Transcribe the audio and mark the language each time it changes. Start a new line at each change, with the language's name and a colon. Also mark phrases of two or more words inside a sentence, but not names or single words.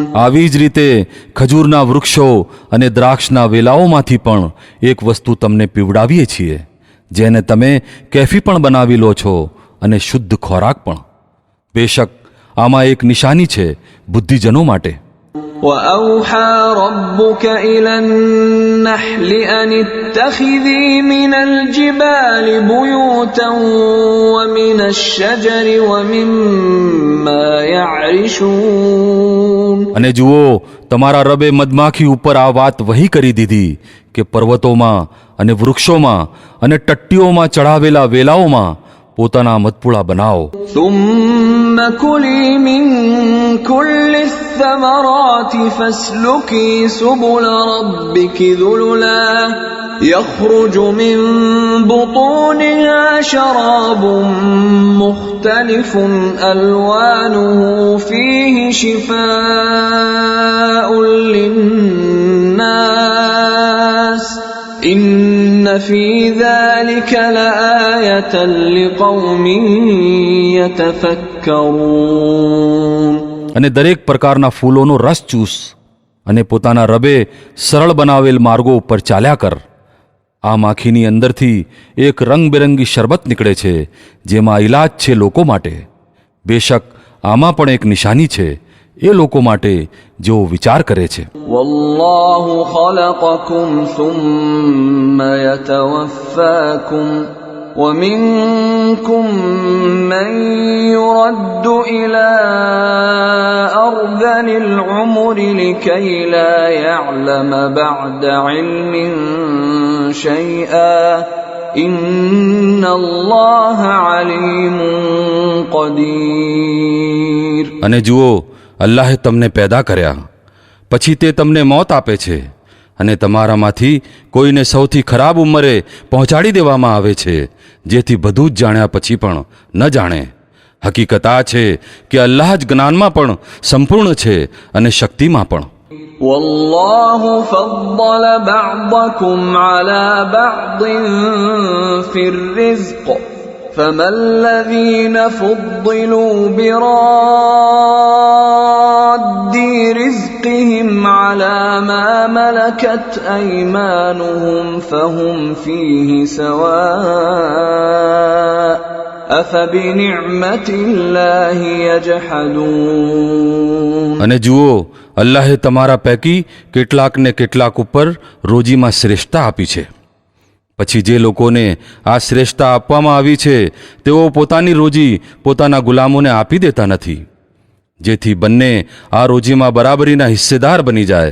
Gujarati: આવી જ રીતે ખજૂરના વૃક્ષો અને દ્રાક્ષના વેલાઓમાંથી પણ એક વસ્તુ તમને પીવડાવીએ છીએ, જેને તમે કેફી પણ બનાવી લો છો અને શુદ્ધ ખોરાક પણ. બેશક આમાં એક નિશાની છે બુદ્ધિજનો માટે.
Arabic: وأوحى ربك إلى النحل أن اتخذي من الجبال بيوتا ومن الشجر ومما يعرشون.
Gujarati: અને જુઓ, તમારા રબે મધમાખી ઉપર આ વાત વહી કરી દીધી કે પર્વતોમાં અને વૃક્ષોમાં અને ટટ્ટીઓમાં ચઢાવેલા વેલાઓમાં પોતાના મધપુડા બનાવો.
Arabic: ثم كلي من كل الثمرات فاسلكي سبل ربك ذللا يخرج من بطونها شراب مختلف ألوانه فيه شفاء للناس إن في ذلك لآية لقوم يتفكرون.
Gujarati: અને દરેક પ્રકારના ફૂલોનો રસ ચૂસ અને પોતાના રબે સરળ બનાવેલ માર્ગો ઉપર ચાલ્યા કર. આ માખીની અંદરથી એક રંગબેરંગી શરબત નીકળે છે, જેમાં ઇલાજ છે લોકો માટે. બેશક આમાં પણ એક નિશાની છે એ લોકો માટે જેઓ વિચાર કરે છે.
Arabic: والله خلقكم ثم يتوفاكم ومنكم من يرد إلى أرذل العمر لكي لا يعلم بعد علم شيئا إن الله عليم قدير.
Gujarati: અને જુઓ, અલ્લાહે તમને પેદા કર્યા, પછી તે તમને મોત આપે છે અને તમારામાંથી કોઈને સૌથી ખરાબ ઉંમરે પહોંચાડી દેવામાં આવે છે, જેથી બધું જ જાણ્યા પછી પણ ન જાણે. હકીકત આ છે કે અલ્લાહ જ જ્ઞાનમાં પણ સંપૂર્ણ છે અને શક્તિમાં પણ.
Arabic: والله فضل بعضكم على بعض في الرزق فما الذين فضلوا براد رزقهم على ما ملكت أيمانهم فهم فيه سواء أفبنعمة الله يجحدون.
Gujarati: અને જુઓ, અલ્લાહે તમારા પૈકી કેટલાકને કેટલાક ઉપર રોજીમાં શ્રેષ્ઠતા આપી છે. પછી જે લોકોને આ શ્રેષ્ઠતા આપવામાં આવી છે તેઓ પોતાની રોજી પોતાના ગુલામોને આપી દેતા નથી, જેથી બંને આ રોજીમાં બરાબરીના હિસ્સેદાર બની જાય.